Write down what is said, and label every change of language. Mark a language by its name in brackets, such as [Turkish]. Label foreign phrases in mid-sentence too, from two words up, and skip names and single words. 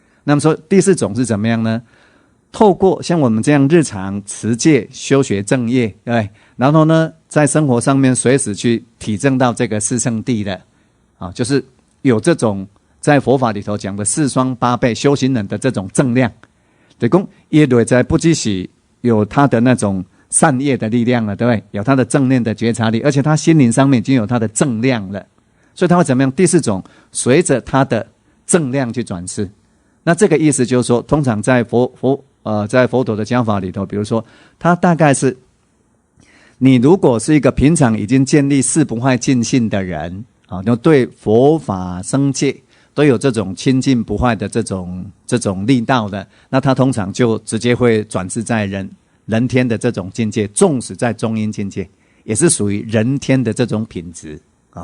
[Chinese] 那麼說第四種是怎麼樣呢？透過像我們這樣日常持戒、修學正業，對不對？然後呢，在生活上面隨時去體證到這個四聖諦的，就是有這種在佛法裡頭講的四雙八倍修行人的這種正量。對，講也內在不只是有他的那種善業的力量了，對不對？有他的正念的覺察力，而且他心靈上面已經有他的正量了，所以他會怎麼樣？第四種，隨着他的正量去轉世。那這個意思就是說，通常在在佛陀的教法裡頭，比如說，他大概是你如果是一個平常已經建立四不壞淨信的人啊，就對佛法僧戒都有這種清淨不壞的這種力道的，那他通常就直接會轉世在人天的這種境界，縱使在中陰境界，也是屬於人天的這種品質啊。